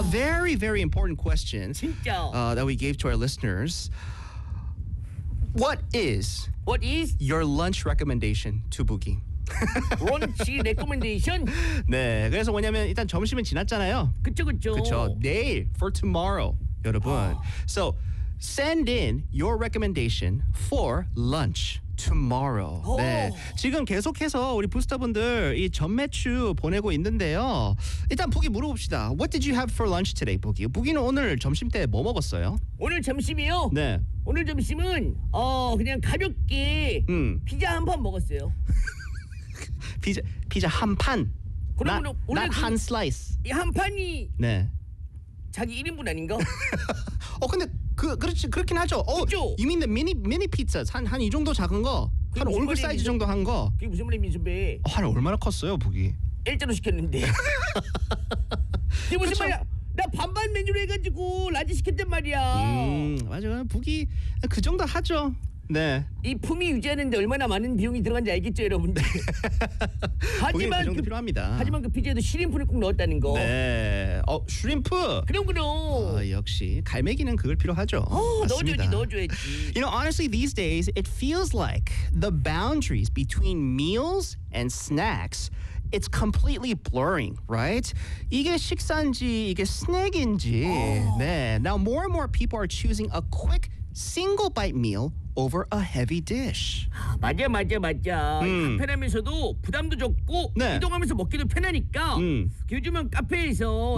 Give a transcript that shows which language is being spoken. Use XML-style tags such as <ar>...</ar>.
<en>A very very important question.</en> <ko>진짜.</ko> <en>That we gave to our listeners. What is your lunch recommendation to Boogie? Lunch recommendation?</en> <ko>네, 그래서 뭐냐면 일단 점심은 지났잖아요. 그쵸. 내일</ko> <en>for tomorrow,</en> <ko>여러분.</ko> <en>So send in your recommendation for lunch tomorrow.</en> <ko>네, 지금 계속해서 우리 부스터분들 이 전매추 보내고 있는데요. 일단 Boogie 물어봅시다.</ko> <en>What did you have for lunch today, Boogie?</en> <ko>Boogie는 오늘 점심 때 뭐 먹었어요? 오늘 점심이요? 네. 오늘 점심은 그냥 가볍게 피자 한 판 먹었어요. 피자 한 판. 그러면</ko> <en>not one slice.</en> <ko>이 한 판이 네. 자기 1인분 아닌가? 근데 그렇지 그렇긴 하죠. 그렇죠?</ko> <en>You mean the mini pizza.</en> <ko>한 이 정도 작은 거. 한 얼굴 사이즈 민수, 정도 한 거. 그게 무슨 말이야, 민수배? 한 얼마나 컸어요, 보기? 일자로 시켰는데. 그게 무슨 그쵸? 말이야? 나 반반 메뉴로 해가지고 라지 시켰단 말이야. 맞아. 북이 그 정도 하죠. 네. 이 품위 유지하는데 얼마나 많은 비용이 들어간지 알겠죠, 여러분들. 하지만 그 정도 필요합니다. 하지만 그 피자에도 슈림프를 꼭 넣었다는 거. 네. 슈림프. 그럼. 역시 갈매기는 그걸 필요하죠. 넣어줘야지.</ko> <en>You know, honestly, these days it feels like the boundaries between meals and snacks. It's completely blurring, right?</en> <ko>이게 식사인지 이게 스낵인지. 네.</ko> <en>Now more and more people are choosing a quick single bite meal over a heavy dish.</en> <ko>맞아. 간편하면서도 부담도 적고 네. 이동하면서 먹기도 편하니까 요즘은 카페에서</ko>